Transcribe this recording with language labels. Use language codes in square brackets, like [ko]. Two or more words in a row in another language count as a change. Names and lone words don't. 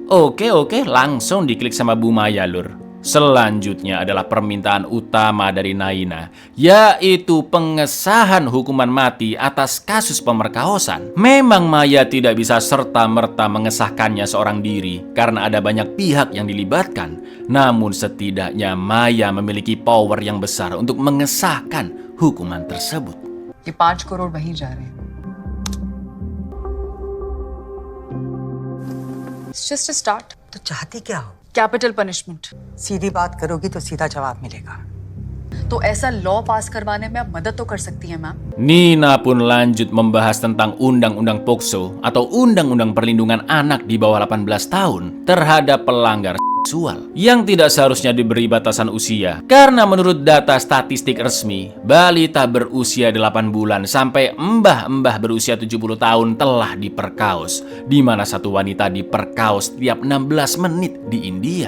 [id] Oke, langsung diklik sama Bu Maya, Lur. Selanjutnya adalah permintaan utama dari Naina, yaitu pengesahan hukuman mati atas kasus pemerkosaan. Memang Maya tidak bisa serta-merta mengesahkannya seorang diri karena ada banyak pihak yang dilibatkan. Namun setidaknya Maya memiliki power yang besar untuk mengesahkan hukuman tersebut. [hi] ये 5 करोड़ वहीं जा रहे हैं। [en] It's just a start. [hi] तो चाहती क्या हो? [en] Capital punishment. [hi] सीधी बात करोगी तो सीधा जवाब मिलेगा। तो ऐसा लॉ पास करवाने में आप मदद तो कर सकती हैं मैम। [id] Nina pun lanjut membahas tentang undang-undang POKSO atau undang-undang perlindungan anak di bawah 18 tahun terhadap pelanggar seksual yang tidak seharusnya diberi batasan usia. Karena menurut data statistik resmi, balita berusia 8 bulan sampai mbah-mbah berusia 70 tahun telah diperkaos, di mana satu wanita diperkaos tiap 16 menit di India.